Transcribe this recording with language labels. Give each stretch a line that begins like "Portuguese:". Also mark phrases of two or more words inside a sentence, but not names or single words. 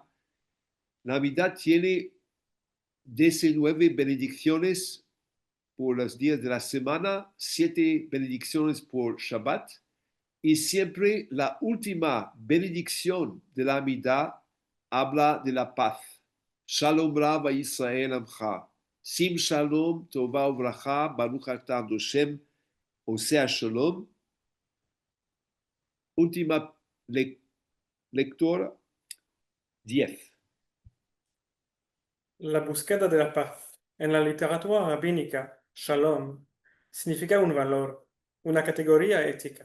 Spanish: La Amidah tiene 19 benedicciones por los días de la semana, 7 benedicciones por Shabbat, y siempre la última benedicción de la Amidah habla de la paz.
Hebrew: שלום רב ישראל עמך, שים שלום, טובה וברכה, ברוך אתה השם, עושה שלום.
Spanish: Última lectura, 10. La búsqueda de la paz. En la literatura rabínica, shalom significa un valor, una categoría ética.